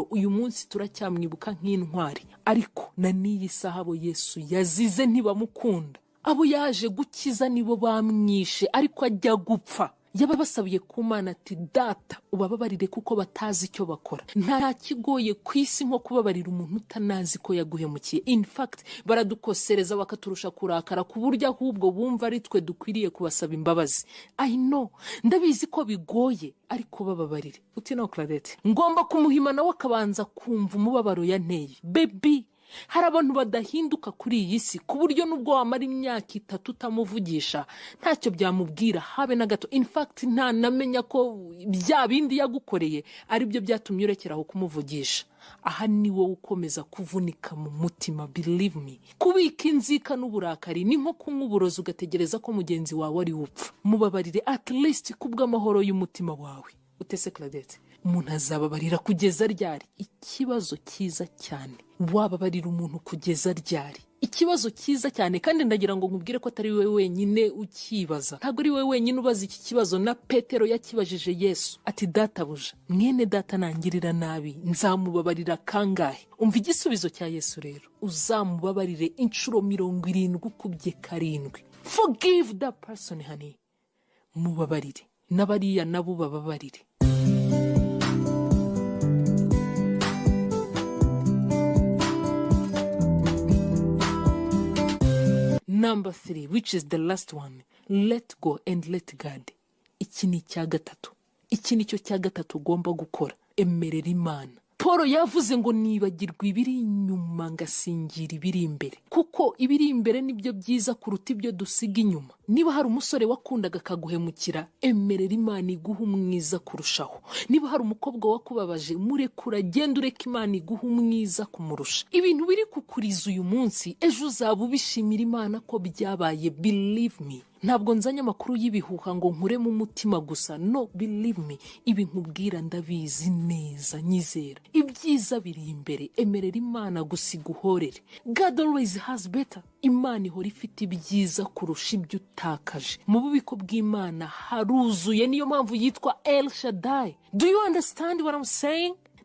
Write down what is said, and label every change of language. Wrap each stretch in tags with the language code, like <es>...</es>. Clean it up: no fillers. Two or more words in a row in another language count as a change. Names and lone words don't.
<rw>Uyu munsi turacyamwibuka nk'intwari, ariko na n'iyi saha abo Yesu yazize ntibamukunda. Abo yaje gukiza nibo bamwishe, ariko ajya gupfa. Yababasabiye ku Mana ati, Data ubababarire kuko batazi icyo bakora. Nta kigoye ku isi nko kubabarira umuntu utanazi ko yaguhemukiye.</rw> <en>In fact,</en> <rw>baradukosereza bakaturusha kurakara ku buryo ahubwo bumva ari twe dukwiriye kubasaba imbabazi.</rw> <en>I know,</en> <rw>ndabizi ko bigoye, ariko bababarire. Uti no Claudette, ngomba kumuhima nawe akabanza kumva umubabaro yanteye. Baby, hari abantu badahinduka kuri iyi si ku buryo nubwo wamara imyaka 3 utamuvugisha ntacyo byamubwira habe na gato.</rw> <en>In fact,</en> <rw>nta namenya ko bya bindi yagukoreye ari byo byatumye urekeraho kumuvugisha. Aha ni wowe ukomeza kuvunika mu mutima.</rw> <en>Believe me,</en> <rw>kubika inzika n'uburakari ni nko kunywa uburozi ugategereza ko mugenzi wawe ari upfa. Mubabarire</rw> <en>at least</en> <rw>kubw'amahoro y'umutima wawe. Utese Claudette, umuntu azababarira kugeza ryari? Ikibazo cyiza cyane. Wababarira umuntu kugeza ryari? Ikibazo cyiza cyane, kandi ndagira ngo nkubwire ko atari wewe wenyine ukibaza. Ntabwo ari wewe wenyine ubaza iki kibazo. Na Petero yakibajije Yesu ati, Databuja, mwene data nangirira nabi, nzamubabarira kangahe? Umva igisubizo cya Yesu rero, uzamubabarire inshuro 70 ukubye 7.</rw> <en>Forgive that person honey.</en> <rw>Mubabarire n'abariya nabo bababarire.</rw> <en>Number 3, which is the last one, let go and let God.</en> <rw>Iki ni cya gatatu. Iki ni cyo cya gatatu ugomba gukora. Emerera Imana. Paul yavuze ngo nibagirwa ibiri inyuma ngasingira ibiri imbere, kuko ibiri imbere nibyo byiza kuruta ibyo dusiga inyuma. Niba hari umusore wakundaga kaguhemukira, emerera Imana iguha umwiza kurushaho. Niba hari umukobwa wakubabaje, murekura, genda ureka Imana iguha umwiza kumurusha. Ibintu biri kukuriza uyu munsi, ejo uzaba ubishimira Imana ko byabaye.</rw> <en>Believe me,</en> <rw>ntabwo nzanya amakuru y'ibihuha ngo nkure mu mutima gusa.</rw> <en>No, believe me,</en> <rw>ibi nkubwira ndabizi neza. Nyizera, ibyiza biri imbere. Emerera Imana gusiga uhorere.</rw> <en>God always has better.</en> <rw>Imana ihora ifite ibyiza kurusha ibyo utakaje. Mu bubiko bw'Imana haruzuye, niyo mpamvu yitwa El Shaddai.</rw> <en>Do you understand what I'm saying?</en>